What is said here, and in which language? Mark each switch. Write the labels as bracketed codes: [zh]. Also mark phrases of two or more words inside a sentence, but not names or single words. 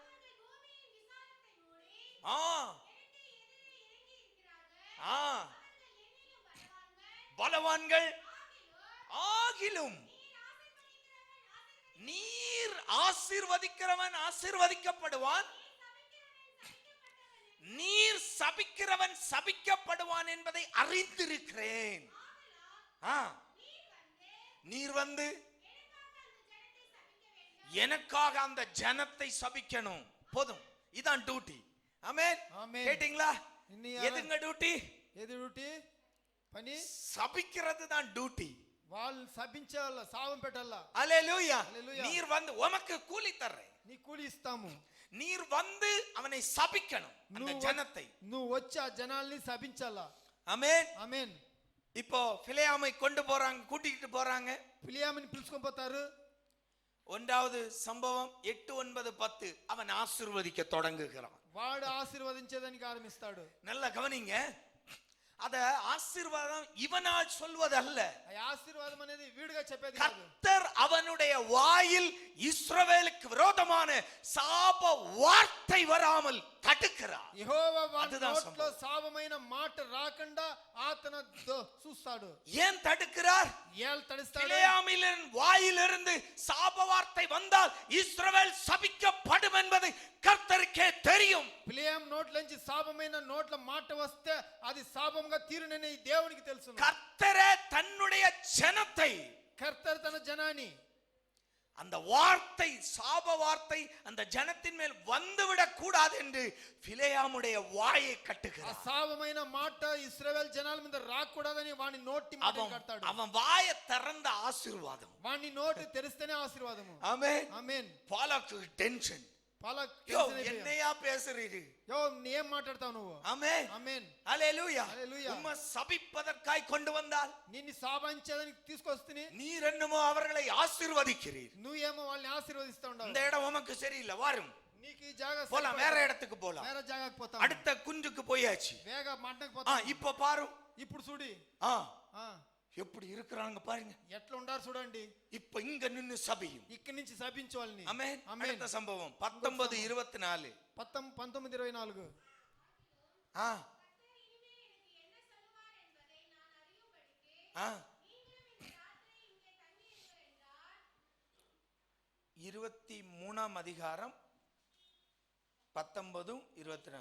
[ta] ஆ ஆ பலவான்கள் ஆகிலும் நீர் ஆசீர்வதிக்கிறவன் ஆசீர்வதிக்கப்படுவான், நீர் சபிக்கிறவன் சபிக்கப்படுவான் என்பதை அறிந்திருக்கிறேன். நீர் வந்து எனக்காக அந்த ஜனத்தை சபிக்கணும். போதும், இதான் டியூட்டி. ஆமென். ஆமென். கேட்டிங்களா? இன்னி எதுங்க டியூட்டி? [te] ఏది డ్యూటీ? పని [ta] சபிக்கிறது தான் டியூட்டி. [te] వాళ్ళు శపించాల, సావం పెట్టాల. [ta] அல்லேலூயா. அல்லேலூயா. நீர் வந்து உமக்கு கூலி தர்றேன், [te] నీ కూలి ఇస్తాము. [ta] நீர் வந்து அவனை சபிக்கணும், அந்த ஜனத்தை. [te] నువ్వు వచ్చి ఆ జనాల్ని శపించాలా. [ta] ஆமென். [te] ఆమేన్. [ta] இப்போ பிலேயாமை கொண்டு போறாங்க, கூட்டிட்டு போறாங்க. [te] పిలియామిని పిలుచుకొని పోతారు. [ta] ஒன்றாவது சம்பவம் 8, 9, 10 அவன் ஆசீர்வதிக்க தொடங்குகிறான். [te] వాడు ఆశీర్వదించేదానికి ఆరంభిస్తాడు. [ta] நல்லா கவனிங்க. அத ஆசீர்வாதம் இவனால் சொல்வதல்ல. [te] ఆ ఆశీర్వాదం అనేది వీడుగా చెప్పేది కాదు. [ta] கர்த்தர் அவனுடைய வாயில் இஸ்ரவேலுக்கு விரோதமான சாப வார்த்தை வராமல் தடுக்கிறார். [te] యెహోవా వాని [ta] அதுதான் [te] నోట్లో శాపమైన మాట రాకుండా అతను చూస్తాడు. [ta] ஏன் தடுக்கிறார்? [te] ఏల్ తడిస్తాడు. [ta] பிலேயாமின் வாயிலிருந்து சாப வார்த்தை வந்தால் இஸ்ரவேல் சபிக்கப்படும் என்பது கர்த்தருக்கே தெரியும். [te] బిలేయాము నోట్లోంచి శాపమైన నోట్ల మాట వస్తే అది శాపంగా తీరునని దేవునికి తెలుసు. [ta] கர்த்தரே தன்னுடைய ஜனத்தை, [te] కర్తర్ తన జనాన్ని [ta] அந்த வார்த்தை சாப வார்த்தை அந்த ஜனத்தின் மேல் வந்துவிடக் கூடாது என்று பிலேயாமுடைய வாயை [te] ఆ [ta] கட்டுகிறார். [te] శాపమైన మాట ఇశ్రాయేల్ జనాల మీద రాకూడదని వాని నోటి మాట కడతాడు. [ta] அவன் வாயை திறந்த ஆசீர்வாதம். [te] వాని నోటి తెరిస్తేనే ఆశీర్వాదము. [ta] ஆமென். [te] ఆమేన్. [ta] பாலாக்கு டென்ஷன். [te] పాలక్ [ta] யோ என்னையா பேசுறீரு? [te] యో ఏం మాట్లాడతావు నువ్వు? [ta] ஆமென். [te] ఆమేన్. [ta] ஹalleluya. [te] హల్లెలూయా. [ta] உம்மை சபிப்பதற்காய் கொண்டு வந்தால் [te] నిన్ను శాపించేదానికి తీసుకొస్తేనే [ta] நீர் என்னமோ அவர்களை ஆசீர்வதிக்கிறீர். [te] నువ్వేమో వాళ్ళని ఆశీర్వదిస్తా [ta] இந்த [te] ఉండవు. [ta] இடம் உமக்கு சரியில்லை, வாரும் [te] నీకు ఈ జాగా [ta] போலாம், வேற இடத்துக்கு போலாம். [te] వేరే జాగాకి పోతాం. [ta] அடுத்த குஞ்சுக்கு போயாச்சு. [te] వేగ మట్టకి పోతాం. [ta] இப்ப பாரு, [te] ఇప్పుడు చూడి [ta] எப்படி இருக்கிறாங்க பாருங்க. [te] ఎట్లా ఉండారు చూడండి. [ta] இப்ப இங்க நின்னு சபியும். [te] ఇక్కడి నుంచి శపించు వాళ్ళని. [ta] ஆமென். [te] ఆమేన్. [ta] அடுத்த சம்பவம் 19:24. 19:24. ஆ ஆ 23ஆம் அதிகாரம் 19:24.